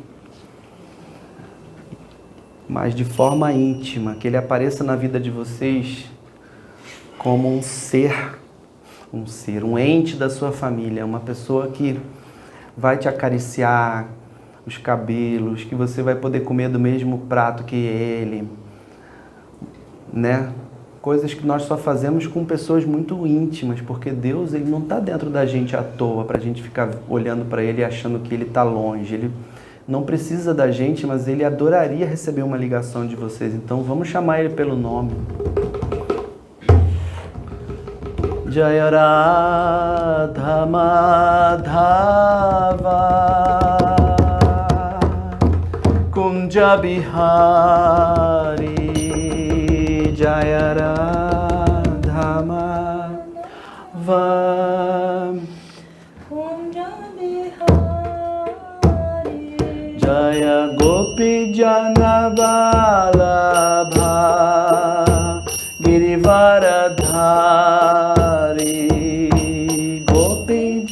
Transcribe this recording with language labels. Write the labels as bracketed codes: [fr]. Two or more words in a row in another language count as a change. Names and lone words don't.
[pt] mas de forma íntima, que Ele apareça na vida de vocês como um ente da sua família, uma pessoa que vai te acariciar os cabelos, que você vai poder comer do mesmo prato que Ele, né? Coisas que nós só fazemos com pessoas muito íntimas, porque Deus, Ele não está dentro da gente à toa, para a gente ficar olhando para Ele e achando que Ele está longe. Ele não precisa da gente, mas Ele adoraria receber uma ligação de vocês. Então vamos chamar Ele pelo nome. [sa] Jaya Radha Madhava Kunja Bihari Jaya Radha Madhava Jaya Gopi Jana Vallabha Girivaradhari Gopi